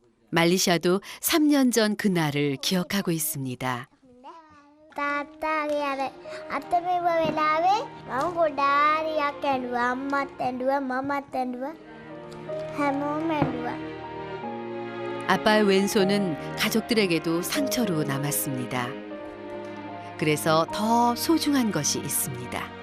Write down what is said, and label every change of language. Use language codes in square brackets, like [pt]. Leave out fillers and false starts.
[ko] 말리샤도 3년 전 그날을 기억하고 있습니다. [si] තාත්තාගේ අර අතමෙව වෙලාවේ මම ගොඩාරියක් ඇඬුවා අම්මත් ඇඬුවා මමත් ඇඬුවා හැමෝම ඇඬුවා [ko] 아빠의 왼손은 가족들에게도 상처로 남았습니다. 그래서 더 소중한 것이 있습니다.